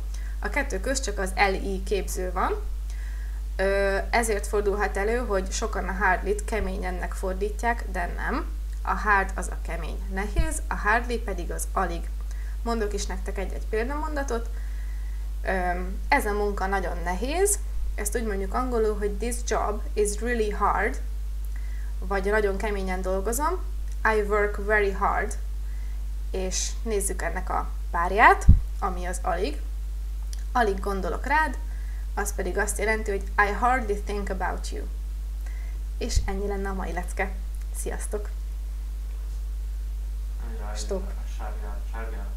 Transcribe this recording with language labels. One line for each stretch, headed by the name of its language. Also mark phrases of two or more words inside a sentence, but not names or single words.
Hungarian: A kettő közt csak az LI képző van. Ezért fordulhat elő, hogy sokan a hardlit keményennek fordítják, de nem. A hard az a kemény nehéz, a hardly pedig az alig. Mondok is nektek egy-egy példamondatot. Ez a munka nagyon nehéz, ezt úgy mondjuk angolul, hogy
English: this job is really hard,
Hungarian: vagy nagyon keményen dolgozom,
English: I work very hard,
Hungarian: és nézzük ennek a párját, ami az alig. Alig gondolok rád, az pedig azt jelenti, hogy
English: I hardly think about you.
Hungarian: És ennyi lenne a mai lecke. Sziasztok! Stop!